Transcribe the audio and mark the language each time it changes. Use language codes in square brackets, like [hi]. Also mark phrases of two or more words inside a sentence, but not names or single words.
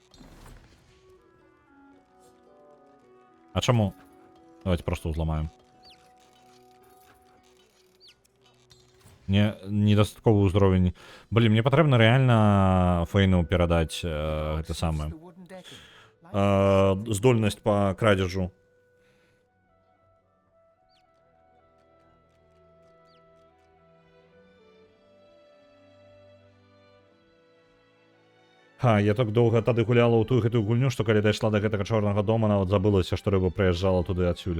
[be] А чаму? Давайте просто ўзламаем. Недастатковы ўзровень. Блин, мне патрэбна рэальна Фейну перадаць гэта самае. [en] The wooden decking. [be] Здольнасць па крадзежу. Я так доўга тады гуляла ў тую гэтую гульню, што калі дайшла да гэтага чорнага дома, нават забылася, што рыба прыязджала туды адсюль.